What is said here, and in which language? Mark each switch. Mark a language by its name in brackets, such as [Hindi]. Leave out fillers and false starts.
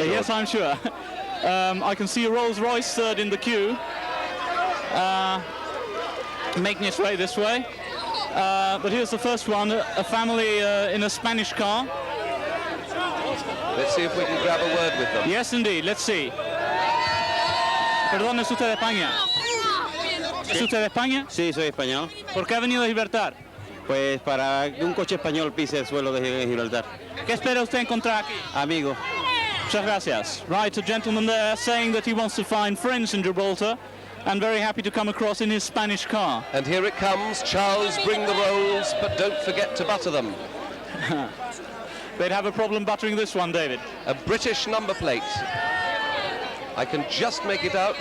[English] Yes, I'm sure. I can see a Rolls-Royce third in the queue. making its way this way. But here's the first one, a family in a Spanish car. Let's see if we can grab a word with them. Yes, indeed. Let's see. [Spanish] Perdón, ¿es usted de España? ¿Es usted de España? Sí, soy español. ¿Por qué ha venido de Gibraltar? Pues para que un coche español pise el suelo de Gibraltar. ¿Qué espera usted encontrar aquí? Amigo. Muchas gracias. [English] Right, a gentleman there saying that he wants to find friends in Gibraltar and very happy to come across in his Spanish car. And here it comes. Charles, bring the rolls, but don't forget to butter them. They'd have a problem buttering this one, David. A British number plate. I can just make it out.